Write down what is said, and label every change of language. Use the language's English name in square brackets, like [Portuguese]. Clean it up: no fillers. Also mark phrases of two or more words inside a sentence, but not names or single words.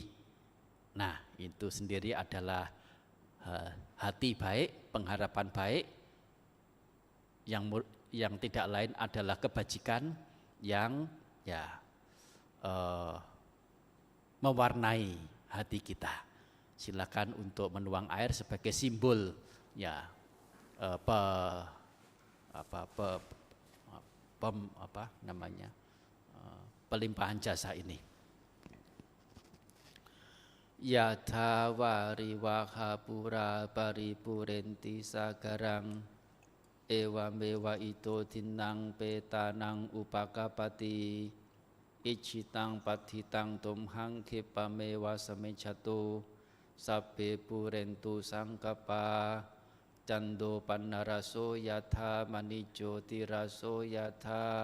[Indonesian] Nah, itu sendiri adalah hati baik, pengharapan baik yang tidak lain adalah kebajikan yang, ya, mewarnai hati kita. Silakan untuk menuang air sebagai simbol, ya, pelimpahan jasa ini. [Pali] Yatha wariwahapura paripurenti sagarang ewa mewa ito tinang petanang upakapati icitang patitang tumhang kipamewa samecatu sabbe purentu sangkapa cando pannaraso yatha manijo tiraso yatha